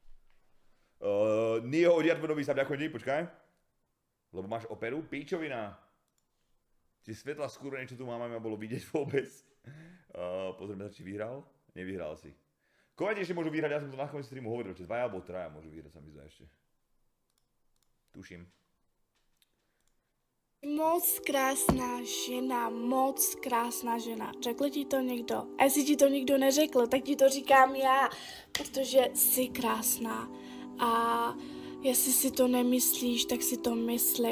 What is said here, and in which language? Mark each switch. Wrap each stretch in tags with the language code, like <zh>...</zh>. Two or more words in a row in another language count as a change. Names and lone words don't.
<sk>Nio Odiadvodovi sa ďakujem, počkaj. Lebo máš operu? Píčovina. Tie svetla skúrené, čo tu máme, ma bolo vidieť vôbec. Pozrieme sa, či vyhral. Nevyhral si. Koľko ešte môžu vyhrať? Ja som to na konci streamu hovoril, že 2 alebo 3 môžu vyhrať, sa mi zdá ešte. Tuším.</sk> <cs>Moc krásná žena. Řekl ti to někdo? A jestli ti to nikdo neřekl, tak ti to říkám já, protože jsi krásná. A jestli si to nemyslíš, tak si to mysli.</cs>